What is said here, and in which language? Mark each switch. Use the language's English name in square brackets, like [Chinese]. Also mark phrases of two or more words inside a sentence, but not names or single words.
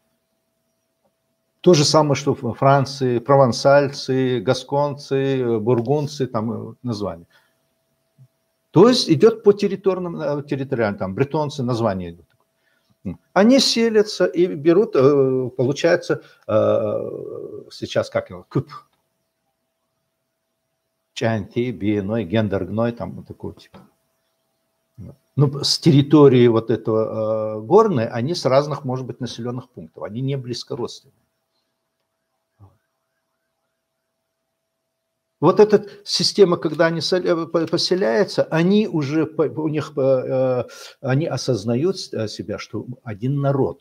[Russian] То же самое, что в Франции, провансальцы, гасконцы, бургундцы, там названия. То есть идет по территориальным, там бретонцы, названия идут. Они селятся и берут, получается, сейчас как его, куп. Чанти, биеной, гендергной, там вот такой типа. Ну, с территории вот этого горной, они с разных, может быть, населенных пунктов. Они не близкородственные. Вот эта система, когда они поселяются, они уже, у них, они осознают себя, что один народ.